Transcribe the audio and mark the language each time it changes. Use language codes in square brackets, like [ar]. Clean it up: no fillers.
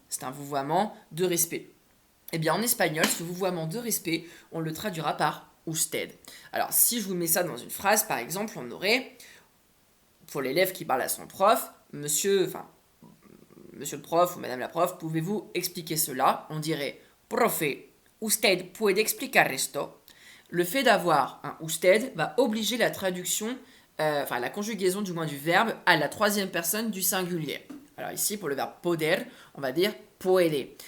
[fr] C'est un vouvoiement de respect. Eh bien, en espagnol, ce vouvoiement de respect, on le traduira par usted. Alors, si je vous mets ça dans une phrase, par exemple, on aurait, pour l'élève qui parle à son prof, monsieur le prof ou madame la prof, pouvez-vous expliquer cela? On dirait, [es] profe, usted puede explicar esto? [fr] Le fait d'avoir un usted va obliger la traduction, la conjugaison du moins du verbe à la troisième personne du singulier. Alors ici, pour le verbe poder, on va dire puede.